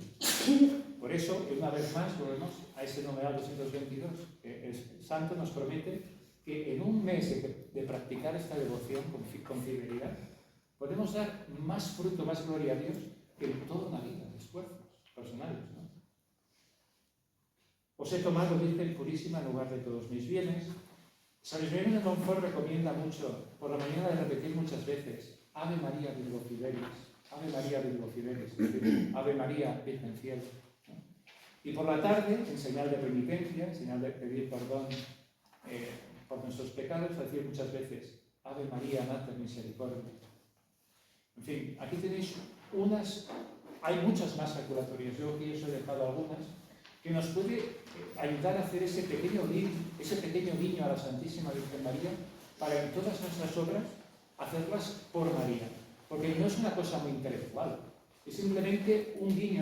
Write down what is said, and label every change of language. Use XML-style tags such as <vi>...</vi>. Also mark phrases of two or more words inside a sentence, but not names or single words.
<es>Por eso, una vez más, volvemos a ese numeral 222, que el santo nos promete que en un mes de practicar esta devoción con fidelidad, podemos dar más fruto, más gloria a Dios que en toda una vida de esfuerzos personales, ¿no? Os he tomado Virgen Purísima en lugar de todos mis bienes. San Ismael de Montfort recomienda mucho, por la mañana, de repetir muchas veces,</es> <la>Ave María Virgo Fidelis, Ave María Virgo Fidelis,</la> <es>Ave María Virgen Fiel. Y Y por la tarde, en señal de penitencia, en señal de pedir perdón por nuestros pecados, decir muchas veces,</es> <la>Ave María, Mater Misericordia.</la> <es>En fin, aquí tenéis hay muchas más jaculatorias, yo aquí os he dejado algunas, que nos puede ayudar a hacer ese pequeño guiño a la Santísima Virgen María para en todas nuestras obras hacerlas por María, porque no es una cosa muy intelectual, es simplemente un guiño.</es>